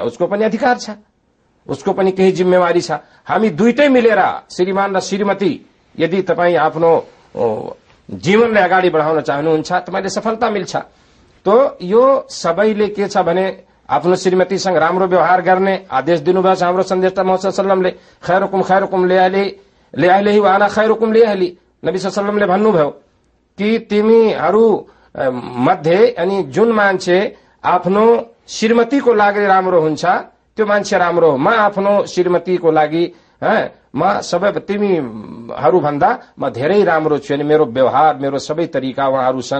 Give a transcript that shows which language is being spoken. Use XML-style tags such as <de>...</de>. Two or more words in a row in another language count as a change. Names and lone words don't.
<ne>उसको पनि अधिकार छ, उसको पनि केही जिम्मेवारी छ। हामी दुइटै मिलेर, श्रीमान र श्रीमती, यदि तपाईँ आफ्नो जीवनलाई अगाडि बढाउन चाहनुहुन्छ तपाईँले सफलता मिल्छ। तो यो सबैले के छ भने आफ्नो श्रीमतीसँग राम्रो व्यवहार गर्ने आदेश दिनुभएको छ हाम्रो सन्देशता मोहम्मद</ne> <ar>صلى الله خيركم خيركم لأهله وأنا خيركم لأهلي.</ar> <ne>नबी सल्लल्लाहु भन्नुभयो कि तिमीहरू मध्ये अनि जुन मान्छे आफ्नो श्रीमतीको लागि राम्रो हुन्छ त्यो मान्छे राम्रो हो। म आफ्नो श्रीमतीको लागि म सबै तिमीहरू भन्दा म धेरै राम्रो छु, अनि मेरो व्यवहार, मेरो सबै तरिका उहाँहरूसँग।</ne>